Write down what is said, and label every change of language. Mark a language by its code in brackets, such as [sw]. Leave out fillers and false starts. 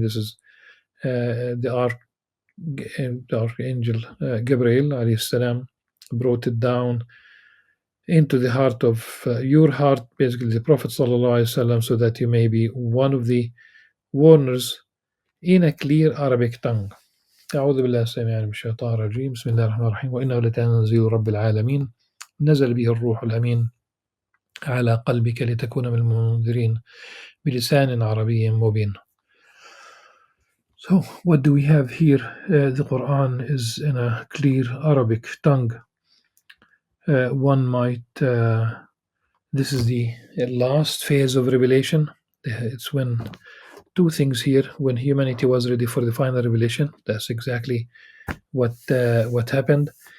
[en] This is the archangel Gabriel alayhi salam brought it down into the heart of your heart, basically the Prophet sallallahu alaihi wasallam, so that you may be one of the warners in a clear Arabic tongue. [ar] أعوذ بالله السميع العليم من الشيطان الرجيم بسم الله الرحمن الرحيم وإنه لتنزيل رب العالمين نزل به الروح الأمين على قلبك لتكون من المنذرين بلسان عربي مبين. [en] So what do we have here? The Quran is in a clear Arabic tongue. One might this is the last phase of revelation. It's when two things here: when humanity was ready for the final revelation, that's exactly what happened.